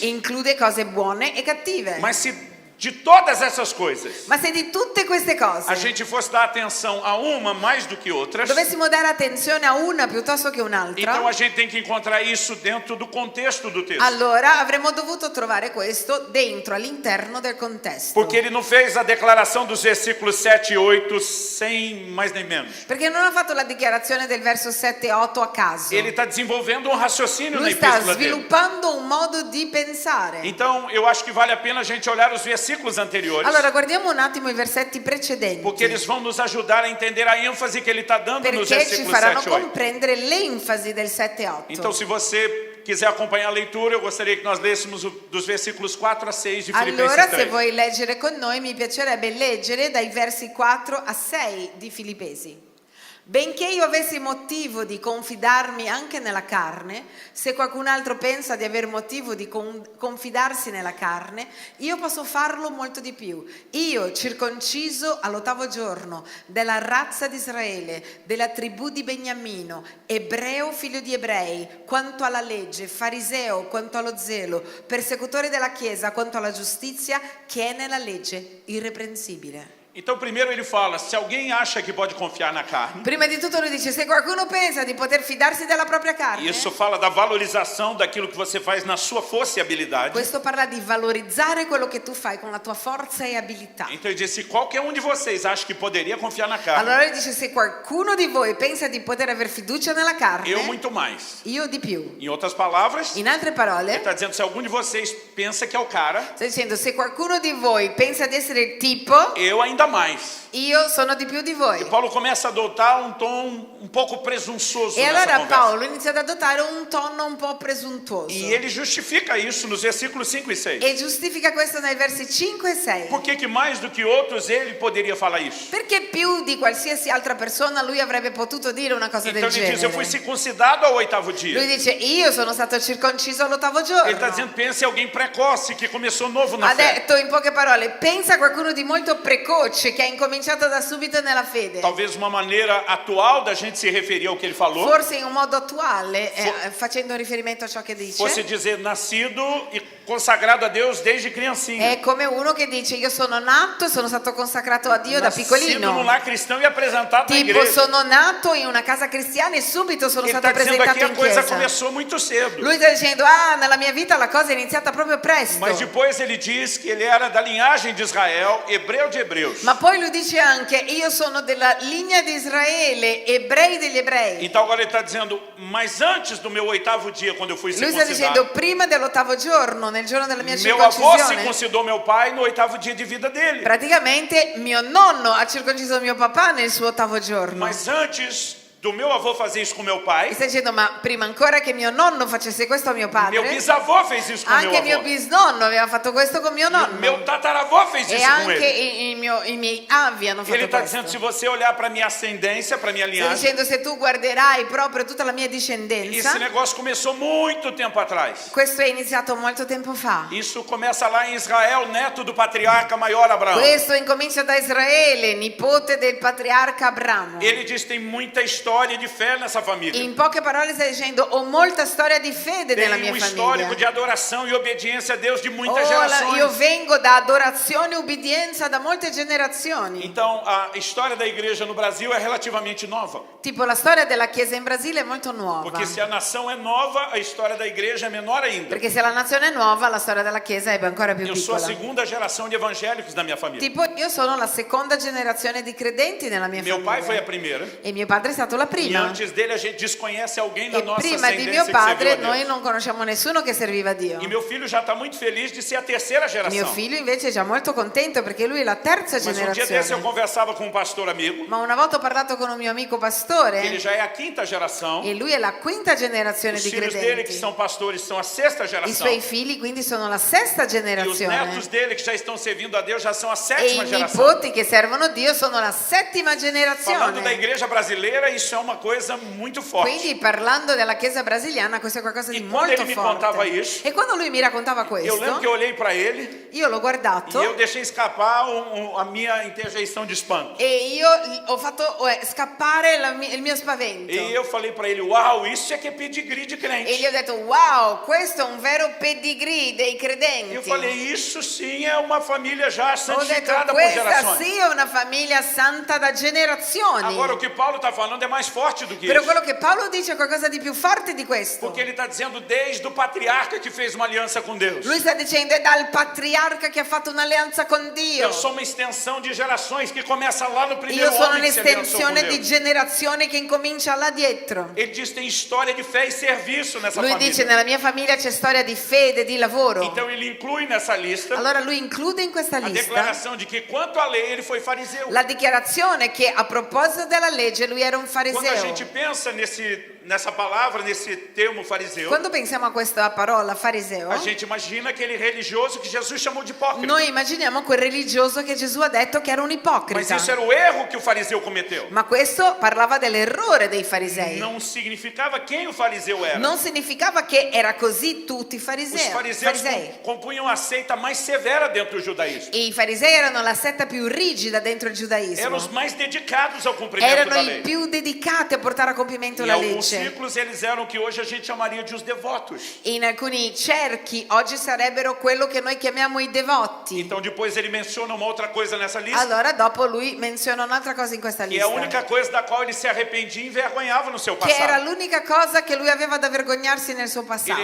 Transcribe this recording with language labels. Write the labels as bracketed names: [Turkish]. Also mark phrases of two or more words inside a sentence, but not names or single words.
[Italian] include cose buone e cattive. [Portuguese] Mas se de todas essas coisas [Italian] Ma se di tutte queste [Portuguese] a [Italian] cose [Portuguese] gente fosse dar atenção a uma mais do que outras, [Italian] dovessimo dare attenzione a una piuttosto che [Portuguese] então [Italian] un'altra, [Portuguese] a gente tem que encontrar isso dentro do contexto do texto. [Italian] allora avremmo dovuto trovare questo dentro, all'interno del contesto. [Portuguese] Porque ele não fez a declaração dos versículos 7 e 8 sem mais nem menos. [Italian] Perché non ha fatto la dichiarazione del verso 7 e 8 a caso. [Portuguese] Ele está desenvolvendo um raciocínio na [Italian] Lui sta [Portuguese] epístola dele. [Italian] sviluppando un modo di pensare. [Portuguese] Então eu acho que vale a pena a gente olhar os versículos anteriores, [Italian] Allora guardiamo un attimo i versetti precedenti, [Portuguese] porque eles vão nos ajudar a entender a ênfase que ele está dando nos [Italian] perché ci [Portuguese] versículos [Italian] faranno [Portuguese] 7 e 8. [Italian] comprendere l'enfasi del 7 e 8. [Portuguese] Então, se você quiser acompanhar a leitura, eu gostaria que nós lêssemos dos versículos 4 a 6 de Filipenses [Italian] Allora, se [Portuguese] 3. [Italian] vuoi leggere con noi, mi piacerebbe leggere dai versi 4 a 6 di Filippesi. Benché io avessi motivo di confidarmi anche nella carne, se qualcun altro pensa di aver motivo di confidarsi nella carne, io posso farlo molto di più. Io, circonciso all'8° giorno, della razza di Israele, della tribù di Beniamino, ebreo figlio di ebrei, quanto alla legge, fariseo quanto allo zelo, persecutore della Chiesa quanto alla giustizia che è nella legge, irreprensibile. [Portuguese] Então, primeiro ele fala, se alguém acha que pode confiar na carne, [Italian] Prima di tutto lui dice, se qualcuno pensa di poter fidarsi della propria carne, [Portuguese] isso fala da valorização daquilo que você faz na sua força e habilidade. [Italian] questo parla di valorizzare quello che tu fai con la tua forza e abilità. [Portuguese] Então ele diz, se qualquer um de vocês acha que poderia confiar na carne, [Italian] Allora lui dice, se qualcuno di voi pensa di poter aver fiducia nella carne, [Portuguese] eu muito mais. [Italian] io di più. [Portuguese] Em outras palavras, [Italian] In altre [Portuguese] ele [Italian] parole, [Portuguese] está dizendo, se algum de vocês pensa que é o cara, [Italian] sta dicendo, se qualcuno di voi pensa di essere il tipo, [Portuguese] eu ainda mais. [Italian] io sono di più di [Portuguese] E [Italian] voi. [Portuguese] Paulo começa a adotar um tom um pouco presunçoso [Italian] E [Portuguese] nessa [Italian] allora [Portuguese] conversa. [Italian] Paolo inizia ad adottare un tono un po' presuntuoso. [Portuguese] E ele justifica isso nos versículos 5 e 6. [Italian] E giustifica questo nei versi 5 e 6. [Portuguese] Por que que mais do que outros ele poderia falar isso? [Italian] Perché più di qualsiasi altra persona lui avrebbe potuto dire una cosa [Portuguese] Então [Italian] del [Portuguese] ele diz, eu fui [Italian] genere. [Portuguese] circuncidado ao 8º dia. [Italian] Lui dice, io sono stato circonciso all'8° [Portuguese] Ele está [Italian] giorno. [Portuguese] dizendo, pense em alguém precoce que começou novo na [Italian] Ha [Portuguese] fé. [Italian] detto in poche parole, pensa a qualcuno di molto precoce voce che ha incominciato da subito nella fede. [Portuguese] Talvez uma maneira atual da gente se referir ao que ele falou [Italian] Forse in un modo attuale, facendo riferimento a ciò che dice, [Portuguese] fosse dizer nascido e consagrado a Deus desde criancinha. [Italian] è come uno che dice io sono nato e sono stato consacrato a Dio da [Portuguese] Nascido num [Italian] piccolino. [Portuguese] lar cristão e apresentado na [Italian] Tipo, [Portuguese] igreja. [Italian] sono nato in una casa cristiana e subito sono [Portuguese] Ele [Italian] stato [Portuguese] está dizendo aqui [Italian] presentato [Portuguese] a [Italian] in [Portuguese] coisa [Italian] chiesa. [Portuguese] começou muito cedo. [Italian] Lui sta dicendo, nella mia vita la cosa è iniziata proprio presto. [Portuguese] Mas depois ele diz que ele era da linhagem de Israel, hebreu de hebreus. [Italian] Ma poi lui dice anche, io sono della linea di Israele, ebrei degli ebrei. [Portuguese] Então agora ele está dizendo, mas antes do meu 8º dia, quando eu fui [Italian] Lui sta [Portuguese] circuncidado, [Italian] dicendo, prima dell'8º giorno, nel giorno della mia [Portuguese] meu avô [Italian] circoncisione, [Portuguese] circuncidou meu pai no 8º dia de vida dele. [Italian] praticamente mio nonno ha circonciso mio papà nel suo 8º giorno. [Portuguese] Mas antes do meu avô fazer isso com meu pai, [Italian] Mi stai dicendo, ma prima ancora che mio nonno facesse questo a mio [Portuguese] meu [Italian] padre, [Portuguese] bisavô fez isso com meu [Italian] anche mio [Portuguese] avô. [Italian] bisnonno aveva fatto questo con mio nonno. [Portuguese] Meu tataravô fez [Italian] E [Portuguese] isso com [Italian] anche [Portuguese] ele. [Italian] i miei avi hanno [Portuguese] E ele [Italian] fatto [Portuguese] está dizendo, se [Italian] questo. [Portuguese] você olhar para minha ascendência, para minha [Italian] Sta [Portuguese] linhagem, [Italian] dicendo, se tu guarderai proprio tutta la mia [Portuguese] esse [Italian] discendenza, [Portuguese] negócio começou muito tempo atrás. [Italian] questo è iniziato molto tempo fa. [Portuguese] Isso começa lá em Israel, neto do patriarca maior Abraão. [Italian] Questo incomincia da Israele, nipote del patriarca Abramo. [Portuguese] Ele diz que tem muita história de fé nessa família. [Italian] In poche parole sta dicendo, ho molta storia di fede nella [Portuguese] Tem [Italian] mia [Portuguese] histórico [Italian] famiglia. [Portuguese] de adoração e obediência a Deus de muitas [Italian] Io [Portuguese] gerações. [Italian] vengo da adorazione e ubbidienza da molte generazioni. [Portuguese] Então, a história da igreja no Brasil é relativamente nova. [Italian] Tipo, la storia della Chiesa in Brasile è molto nuova. [Portuguese] Porque se a nação é nova, a história da igreja é menor ainda. [Italian] Perché se la nazione è nuova, la storia della Chiesa è ancora più [Portuguese] Eu sou a [Italian] piccola. [Portuguese] segunda geração de evangélicos da minha família. [Italian] Tipo, io sono la seconda generazione di credenti nella mia [Portuguese] Meu pai foi a [Italian] famiglia. [Portuguese] primeira. [Italian] E mio padre è stato la [Portuguese] E [Italian] prima. [Portuguese] antes dele, a gente desconhece alguém da [Italian] E [Portuguese] nossa [Italian] prima di mio [Portuguese] ascendência que [Italian] padre [Portuguese] serviu a [Italian] noi [Portuguese] Deus. [Italian] non conosciamo nessuno che serviva a Dio. [Portuguese] E meu filho já está muito feliz de ser a terceira [Italian] Mio [Portuguese] geração. [Italian] figlio invece è già molto contento perché lui è la terza [Portuguese] Mas um dia desse eu [Italian] generazione. [Portuguese] conversava com um pastor amigo, [Italian] Ma una volta ho parlato con un mio amico [Portuguese] que ele [Italian] pastore [Portuguese] já é a quinta geração. [Italian] e lui è la quinta generazione [Portuguese] Os [Italian] di [Portuguese] filhos dele, que [Italian] credenti. [Portuguese] são pastores, são a sexta [Italian] I [Portuguese] geração. [Italian] suoi figli quindi sono la sesta [Portuguese] E os [Italian] generazione. [Portuguese] netos dele, que já estão servindo a Deus, já são a [Italian] E [Portuguese] sétima [Italian] i [Portuguese] geração. [Italian] nipoti che servono Dio sono la settima [Portuguese] Falando da [Italian] generazione. [Portuguese] igreja brasileira, isso é uma coisa muito forte. [Italian] Quindi parlando della Chiesa brasiliana, questo è qualcosa di [Portuguese] E quando [Italian] molto [Portuguese] ele me contava [Italian] forte. [Portuguese] isso, [Italian] E quando lui mi raccontava [Portuguese] Eu lembro que [Italian] questo, [Portuguese] eu olhei para ele [Italian] io l'ho [Portuguese] e [Italian] guardato [Portuguese] eu deixei escapar a minha interjeição de espanto. [Italian] e io ho fatto scappare il mio spavento. [Portuguese] E eu falei para ele, uau, isso é que é pedigree de [Italian] E [Portuguese] crente. [Italian] gli ho detto, wow, questo è un vero pedigree dei credenti. [Portuguese] Eu falei, isso sim é uma família já [Italian] Ho detto, [Portuguese] santificada por [Italian] questa [Portuguese] gerações. [Italian] sì è una famiglia santa da generazioni. [Portuguese] Agora, o que Paulo está falando é mais forte do que [Italian] Però [Portuguese] isso. [Italian] quello che Paolo dice è qualcosa di più forte di questo. [Portuguese] Porque ele está dizendo desde o patriarca que fez uma aliança com Deus. [Italian] Lui sta dicendo è dal patriarca che ha fatto un'alleanza con Dio. [Portuguese] Eu sou uma extensão de gerações que começa lá no primeiro [Italian] Io sono [Portuguese] homem que se aliançou com [Italian] un'estensione di [Portuguese] Deus. [Italian] generazione che incomincia là dietro. [Portuguese] Ele diz tem história de fé e serviço nessa [Italian] Lui [Portuguese] família. [Italian] dice nella mia famiglia c'è storia di fede, di lavoro. [Portuguese] Então ele inclui nessa lista [Italian] Allora lui include in questa [Portuguese] a [Italian] lista [Portuguese] declaração de que quanto à lei ele foi fariseu. [Italian] la dichiarazione che a proposito della legge lui era un [Portuguese] Quando a [Italian] fariseo. [Portuguese] gente pensa nessa palavra, nesse termo fariseu, [Italian] Quando pensiamo a questa parola fariseo, [Portuguese] a gente imagina aquele religioso que Jesus chamou de hipócrita. [Italian] noi immaginiamo quel religioso che Gesù ha detto che era un [Portuguese] Mas [Italian] ipocrita. [Portuguese] isso era o erro que o fariseu cometeu. [Italian] Ma questo parlava dell'errore dei farisei. [Portuguese] Não significava quem o fariseu era. [Italian] Non significava che era così tutti i [Portuguese] Os [Italian] farisei. [Portuguese] fariseus compunham a seita mais severa dentro do judaísmo. [Italian] E i farisei erano la setta più rigida dentro il [Portuguese] Eram [Italian] giudaismo. [Portuguese] os mais dedicados ao cumprimento [Italian] Erano [Portuguese] da [Italian] i [Portuguese] lei. [Italian] più dedicati a portare a compimento [Portuguese] Em [Italian] la [Portuguese] alguns [Italian] legge. [Portuguese] círculos eles eram o que hoje a gente chamaria de os devotos. [Italian] In alcuni cerchi oggi sarebbero quello che noi chiamiamo i devoti. [Portuguese] Então depois ele menciona uma outra coisa nessa lista, [Italian] Allora dopo lui menziona un'altra cosa in questa [Portuguese] que é a [Italian] lista, [Portuguese] única coisa da qual ele se arrependia e envergonhava no seu [Italian] che era [Portuguese] passado. [Italian] l'unica cosa che lui aveva da vergognarsi nel suo passato.